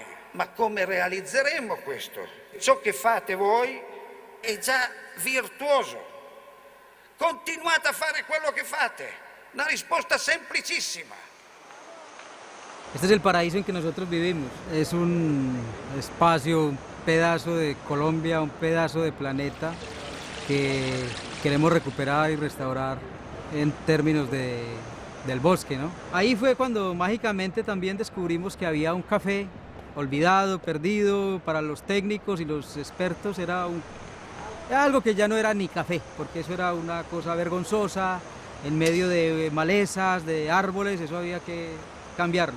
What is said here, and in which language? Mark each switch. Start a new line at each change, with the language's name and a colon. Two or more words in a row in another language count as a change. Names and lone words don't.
Italian: Ma come realizzeremo questo? Ciò che fate voi è già virtuoso. Continuate a fare quello che fate. Una risposta semplicissima.
Spanish: Este es el paraíso en que nosotros vivimos. Es un espacio, un pedazo de Colombia, un pedazo de planeta que queremos recuperar y restaurar en términos del bosque, ¿no? Ahí fue cuando mágicamente también descubrimos que había un café olvidado, perdido, para los técnicos y los expertos era algo que ya no era ni café, porque eso era una cosa vergonzosa, en medio de malezas, de árboles, eso había que cambiarlo.